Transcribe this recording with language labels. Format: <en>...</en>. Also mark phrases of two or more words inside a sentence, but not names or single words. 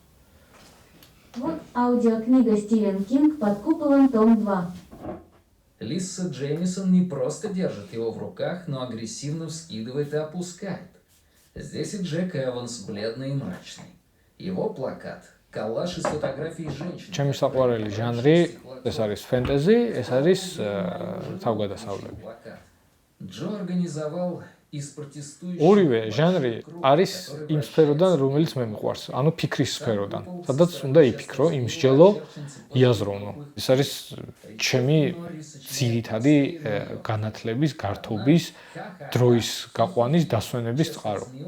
<ru>Вот аудиокнига Стивен Кинг «Под куполом», том 2. Лиса Джеймисон не просто держит его в руках, но агрессивно вскидывает и опускает. Здесь и Джек Эванс, бледный и мрачный. Его плакат – коллаж из фотографий женщин.</ru> <ka>Ჩემი საყვარელი ჟანრი ეს არის фэнтези, ეს არის თავგადასავლები.</ka> <ru>Джо организовал из протестующих</ru> <ka>ორივე ჟანრი არის იმ სფეროდან, რომელიც მე მიყვარს, ანუ ფიქრის სფეროდან. სადაც უნდა იფიქრო, იმსჯელო, იაზროვნო. ეს არის ჩემი ძირითადი განათლების, გართობის, დროის გაყვანის, დასვენების წყარო.</ka>